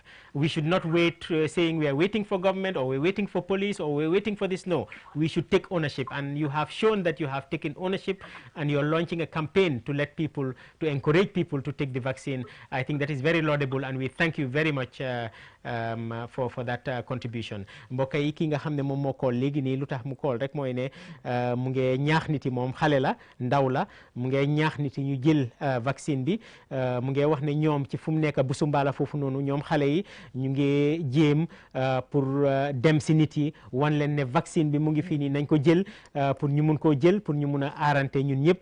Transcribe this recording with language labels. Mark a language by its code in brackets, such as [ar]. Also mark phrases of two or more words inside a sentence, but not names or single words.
[en] We should not wait saying we are waiting for government, or we're waiting for police, or we're waiting for this. No, we should take ownership, and you have shown that you have taken ownership, and you're launching a campaign to let people, to encourage people to take the vaccine. I think that is very laudable, and we thank you very much for that contribution. [wo] Mbokk yi ki nga xam ne moom moo kool léegi nii lu tax mu kool rek mooy ne mu ngi ñaax nit yi, moom xale la, ndaw la, mu ngi ñaax nit yi ñu jël vaccine bi. mu ngi wax ne ñoom ci fu mu nekk bu sumbaala foofu noonu, ñoom xale yi ñu ngi jéem pour dem si nit yi wan leen ne vaccine bi mu ngi fii nii, nañ ko jël pour ñu mun koo jël, pour ñu mun a aarante ñun ñëpp.